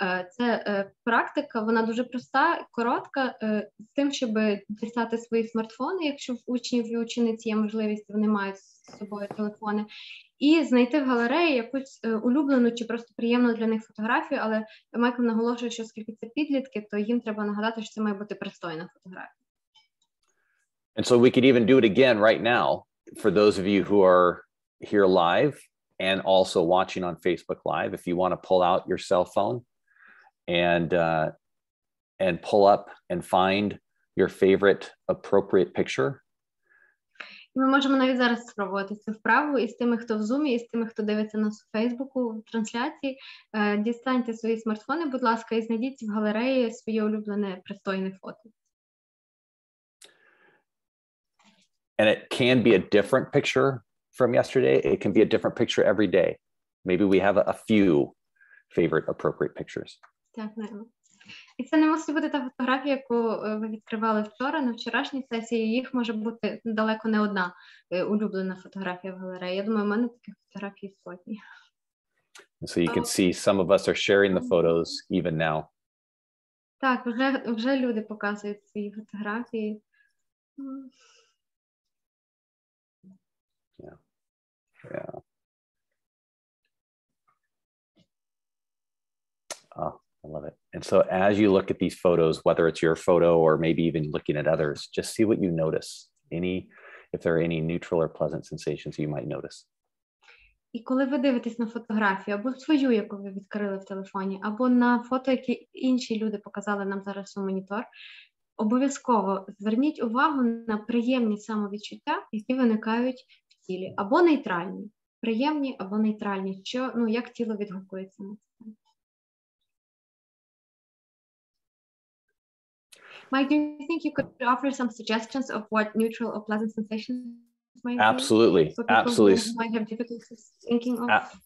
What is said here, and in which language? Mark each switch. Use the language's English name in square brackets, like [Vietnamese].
[Ukrainian] Це практика, вона дуже проста, коротка, з тим, щоб дістати свої смартфони, якщо в учнів і учениць є можливість, вони мають з собою телефони, і знайти в галереї якусь улюблену чи просто приємну для них фотографію, але Майкл наголошує, що оскільки це підлітки, то їм треба нагадати, що це має бути пристойна фотографія. [English] And so we could even do it again right now for those of you who are here live and also watching on Facebook Live. If you want to pull out your cell phone and pull up and find your favorite appropriate picture. [Ukrainian] Ми можемо навіть зараз спробувати цю вправу і з тими, хто в Zoom, і з тими, хто дивиться нас у Фейсбуку, в трансляції. Дістаньте свої смартфони, будь ласка, і знайдіть в галереї своє улюблене пристойне фото. [English] And it can be a different picture from yesterday. It can be a different picture every day. Maybe we have a few favorite appropriate pictures. [Ukrainian] Так, і це не мусить бути та фотографія, яку ви відкривали вчора, на вчорашній сесії. Їх може бути далеко не одна улюблена фотографія в галереї. Я думаю, в мене таких фотографій сотні. [English] So you can see some of us are sharing the photos even now. [Ukrainian] Так, вже люди показують свої фотографії. [English] Yeah. Yeah. Oh, I love it. And so as you look at these photos, whether it's your photo or maybe even looking at others, just see what you notice. If there are any neutral or pleasant sensations you might notice. [Ukrainian] І коли ви дивитесь на фотографію, або свою, яку ви відкрили в телефоні, або на фото, які інші люди показали нам зараз у монітор, обов'язково зверніть увагу на приємні самовідчуття, які виникають в тілі, або нейтральні. Приємні або нейтральні, як тіло відгукується на це. [English] Mike, do you think you could offer some suggestions of what neutral or pleasant sensations might be? Absolutely. Absolutely. Who might have difficulties thinking of?